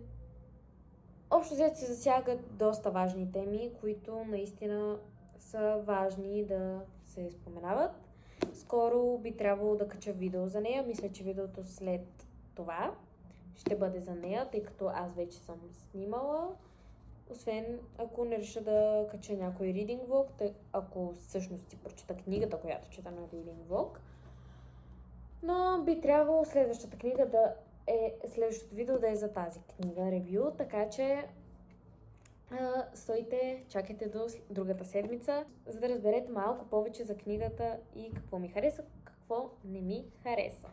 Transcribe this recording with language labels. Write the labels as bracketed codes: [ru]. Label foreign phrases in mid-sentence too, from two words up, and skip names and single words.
[bg] Общо взето се засягат доста важни теми, които наистина са важни да се споменават. Скоро би трябвало да кача видео за нея. Мисля, че видеото след това ще бъде за нея, тъй като аз вече съм снимала. Освен ако не реша да кача някой [en] reading vlog, [bg] ако всъщност си прочита книгата, която чета на [en] reading vlog. [bg] Но би трябвало следващото видео да е за тази книга ревю, така че стойте, чакайте до другата седмица, за да разберете малко повече за книгата и какво ми хареса, какво не ми хареса.